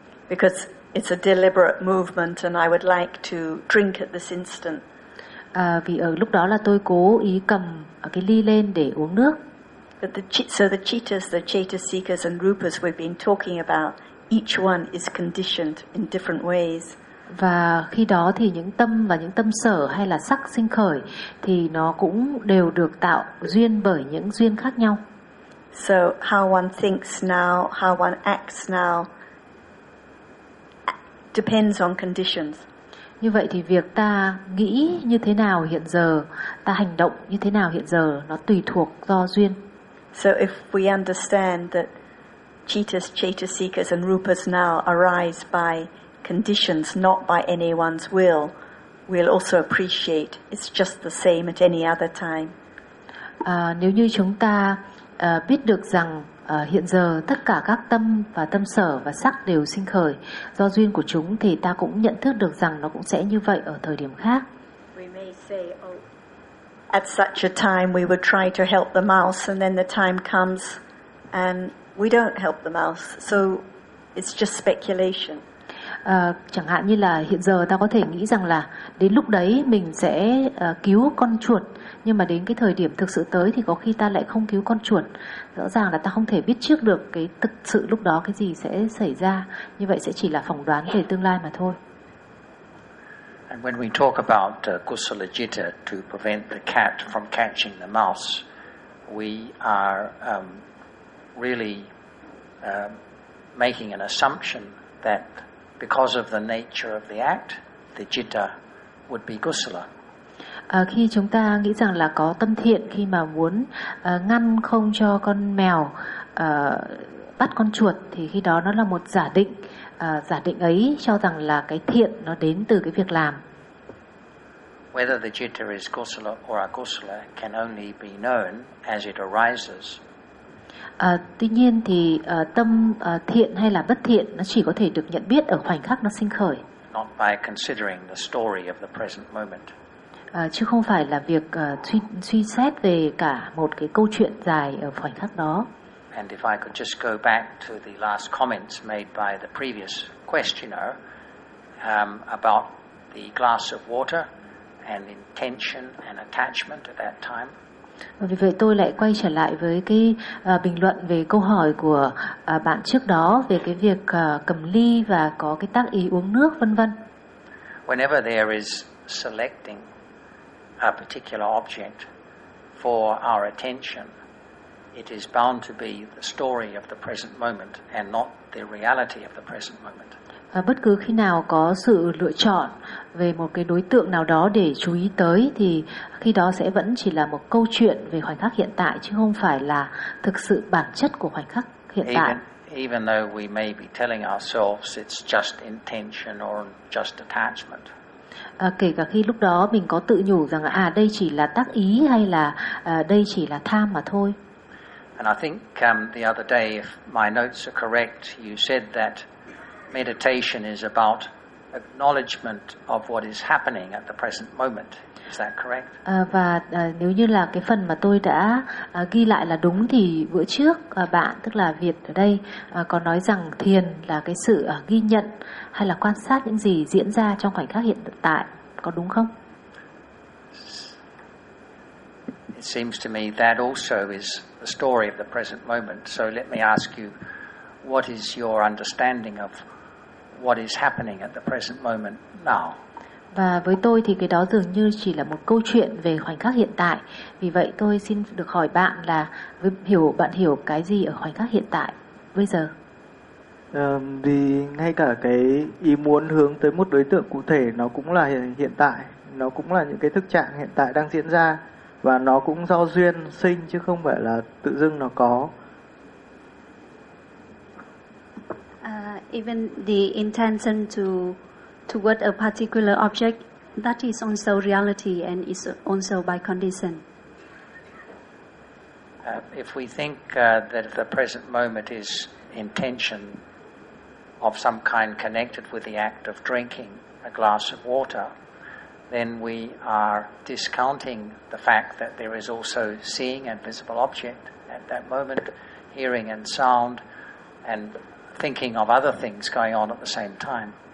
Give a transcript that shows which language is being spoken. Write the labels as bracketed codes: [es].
[en] Because it's a deliberate movement and I would like to drink at this instant. [vi] Vì ở lúc đó là tôi cố ý cầm cái ly lên để uống nước. [en] But the cheetahs, the cheetah seekers and rupas we've been talking about, each one is conditioned in different ways. [vi] Và khi đó thì những tâm và những tâm sở hay là sắc sinh khởi thì nó cũng đều được tạo duyên bởi những duyên khác nhau. [en] So how one thinks now, how one acts now depends on conditions. [vi] Như vậy thì việc ta nghĩ như thế nào hiện giờ, ta hành động như thế nào hiện giờ, nó tùy thuộc do duyên. [en] So if we understand that cittas, cetasikas and rupas now arise by conditions, not by anyone's will, we'll also appreciate it's just the same at any other time. [vi] Nếu như chúng ta biết được rằng hiện giờ tất cả các tâm và tâm sở và sắc đều sinh khởi do duyên của chúng, thì ta cũng nhận thức được rằng nó cũng sẽ như vậy ở thời điểm khác. [en] We may say, oh, at such a time we would try to help the mouse, and then the time comes and we don't help the mouse, so it's just speculation. [vi] Chẳng hạn như là hiện giờ ta có thể nghĩ rằng là đến lúc đấy mình sẽ cứu con chuột, nhưng mà đến cái thời điểm thực sự tới thì có khi ta lại không cứu con chuột. Rõ ràng là ta không thể biết trước được cái thực sự lúc đó cái gì sẽ xảy ra, như vậy sẽ chỉ là phỏng đoán về tương lai mà thôi. [en] And when we talk about kusala citta to prevent the cat from catching the mouse, we are really making an assumption that because of the nature of the act, the citta would be kusala. [vi] Khi chúng ta nghĩ rằng là có tâm thiện khi mà muốn ngăn không cho con mèo bắt con chuột, thì khi đó nó là một giả định. Giả định ấy cho rằng là cái thiện nó đến từ cái việc làm. [en] Whether the citta is kusala or akusala can only be known as it arises. [vi] Tuy nhiên thì tâm thiện hay là bất thiện nó chỉ có thể được nhận biết ở khoảnh khắc nó sinh khởi. [en] Not by considering the story of the present moment. [vi] Chứ không phải là việc suy xét về cả một cái câu chuyện dài ở khoảnh khắc đó. [en] And if I could just go back to the last comments made by the previous questioner about the glass of water and intention and attachment at that time. [vi] Vì vậy tôi lại quay trở lại với cái bình luận về câu hỏi của bạn trước đó về cái việc cầm ly và có cái tác ý uống nước vân vân. [en] Whenever there is selecting a particular object for our attention, it is bound to be the story of the present moment and not the reality of the present moment. [vi] Bất cứ khi nào có sự lựa chọn về một cái đối tượng nào đó để chú ý tới, thì khi đó sẽ vẫn chỉ là một câu chuyện về khoảnh khắc hiện tại, chứ không phải là thực sự bản chất của khoảnh khắc hiện tại. [en] Even though we may be telling ourselves it's just intention or just attachment. [vi] Kể cả khi lúc đó mình có tự nhủ rằng là đây chỉ là tác ý hay là đây chỉ là tham mà thôi. [en] And I think the other day, if my notes are correct, you said that meditation is about acknowledgement of what is happening at the present moment. Is that correct? [vi] Và nếu như là cái phần mà tôi đã ghi lại là đúng, thì bữa trước bạn, tức là Việt ở đây, có nói rằng thiền là cái sự ghi nhận hay là quan sát những gì diễn ra trong khoảnh khắc hiện tại, có đúng không? [en] It seems to me that also is the story of the present moment. So let me ask you, what is your understanding of what is happening at the present moment now? [vi] Và với tôi thì cái đó dường như chỉ là một câu chuyện về khoảnh khắc hiện tại. Vì vậy tôi xin được hỏi bạn là bạn hiểu cái gì ở khoảnh khắc hiện tại bây giờ? Thì ngay cả cái ý muốn hướng tới một đối tượng cụ thể, nó cũng là hiện tại, nó cũng là những cái thực trạng hiện tại đang diễn ra, và nó cũng do duyên sinh chứ không phải là tự dưng nó có. [en] Even the intention toward a particular object, that is also reality and is also by condition. If we think that the present moment is intention of some kind connected with the act of drinking a glass of water, then we are discounting the fact that there is also seeing and visible object at that moment, hearing and sound, and thinking of other things going on at the same time.